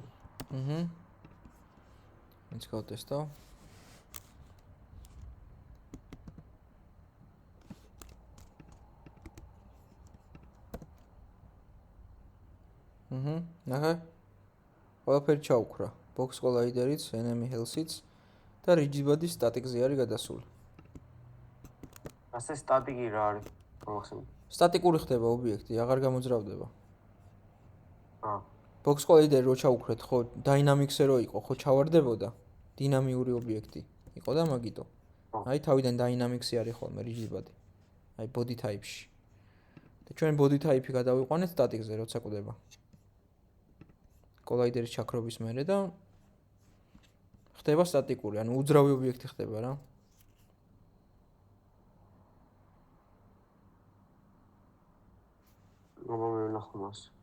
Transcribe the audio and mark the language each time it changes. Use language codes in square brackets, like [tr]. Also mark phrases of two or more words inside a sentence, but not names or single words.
[en] Let's go [ka] ტესტავ. ნახე. ყველაფერი ჩაუქრა. [en] Box collider- [ka] იც, [en] enemy health- [ka] იც და [en] rigid body static- [ka] ზე არის გადასული. ასე სტატიკი რა არის? მოახსენე. სტატიკური ხდება ობიექტი, აღარ გამოძრავდება. აა. [en] Box collider- [ka] ი რო ჩაუქრეთ, ხო, dynamics-ე რო იყო, ხო ჩავარდებოდა. დინამიური ობიექტი იყო და მაგიტო. აი თავიდან dynamics-ი არის ხოლმე [en] rigid body. [ka] აი [en] body type- [ka] ში. და ჩვენ [en] body type- [ka] ი გადავიყვანეთ static-ზე, როცა კვდება. collider-ის ჩაქრობის მერე და ხდება სტატიკური, ანუ უძრავი ობიექტი ხდება რა. მომევნახო მას.